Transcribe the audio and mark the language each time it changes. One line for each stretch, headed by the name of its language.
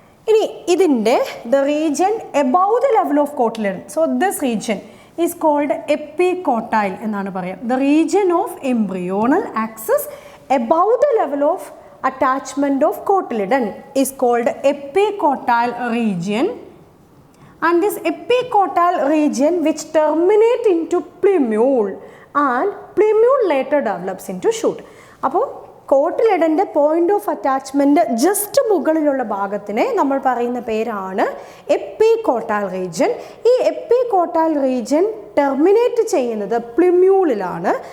Malayalam: ഇനി ഇതിൻ്റെ
English: The region above the level of cotyledon. So this region is called epicotyl
Malayalam: എന്നാണ് പറയുക.
English: The region of embryonal axis above the level of attachment of cotyledon is called epicotyl region. And this epicotyl region which terminate into plumule and plumule later develops into shoot.
Malayalam: അപ്പോൾ കോട്ടിലിഡൻ്റെ point of attachment just മുകളിലുള്ള ഭാഗത്തിനെ നമ്മൾ പറയുന്ന പേരാണ് എപ്പികോട്ടൈൽ region. ഈ എപ്പികോട്ടൈൽ region terminate ചെയ്യുന്നത് പ്ലിമ്യൂളിലാണ്.